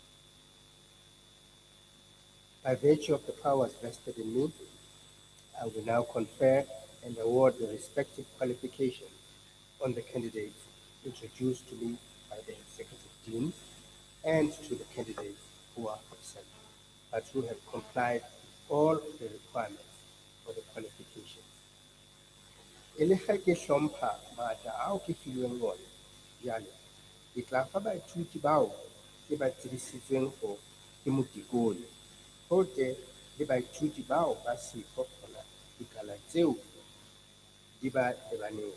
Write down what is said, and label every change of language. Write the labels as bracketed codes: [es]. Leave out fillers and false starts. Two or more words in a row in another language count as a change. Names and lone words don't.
[en] By virtue of the powers vested in me, I will now confer and award the respective qualifications on the candidates introduced to me by the Executive Dean and to the candidates who are absent, but who have complied with all of the requirements for the qualifications. [tn] E le ga ke hlompha maatla ao ke filweng one, jalo ke tla fa baithuti bao ke ba tsebisitsweng go ke motikoli go tle le baithuti bao ba siko gona dikala tseo di ba lebaneng.